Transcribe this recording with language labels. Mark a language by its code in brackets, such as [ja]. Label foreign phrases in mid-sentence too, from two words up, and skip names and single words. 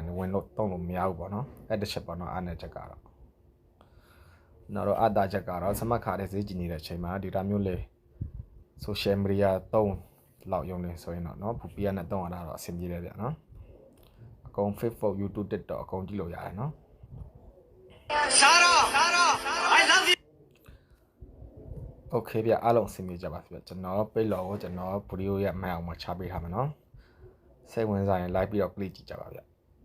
[my] နဲ့ဝင်လို့တုံးလို့မရဘူးပေါ့နော်အဲ့တစ်ချက်ပေါ့နော်အားနဲ့ချက်ကတော့ကျွန်တော်တို့အတားချက်ကတော့စမှတ်ခါတဲ့ဈေးကြီးနေတဲ့အချိန်မှာ data မျိုးလေး [en] social media [my] တုံးလောက်ရုံနေဆိုရင်တော့เนาะ VPN နဲ့တုံးရတာတော့အဆင်ပြေတယ်ဗျเนาะအကုန် Facebook YouTube TikTok အကုန်ကြည့်လို့ရတယ်เนาะ [en] I love you Okay [my] ဗျအားလုံးအဆင်ပြေကြပါစေဗျကျွန်တော်ပိတ်လောကိုကျွန်တော်ဗီဒီယိုရဲ့မှန်အောင်မချပေးထားမှာเนาะစိတ်ဝင်စားရင် like ပြီးတော့ click ကြည့်ကြပါဗျ